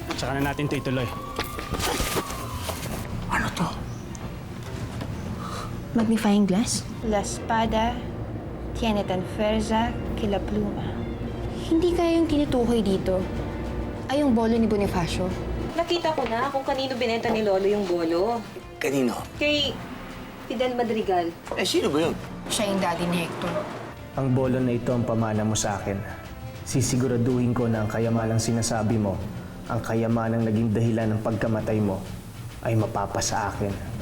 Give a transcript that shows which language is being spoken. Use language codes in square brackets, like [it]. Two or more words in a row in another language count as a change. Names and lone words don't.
[tl] Saka na natin ito ituloy. Ano to? Magnifying glass? [es] La Espada tiene tan fuerza que la pluma. [tl] Hindi kaya yung tinutukoy dito ay yung bolo ni Bonifacio. Nakita ko na kung kanino binenta ni Lolo yung bolo. Kanino? Kay Fidel Madrigal. Eh, sino ba yun? Siya yung daddy ni Hector. Ang bolo na ito ang pamana mo sa akin. Sisiguraduhin ko na ang kayamanang sinasabi mo, ang kayamanang naging dahilan ng pagkamatay mo, ay mapapasa akin.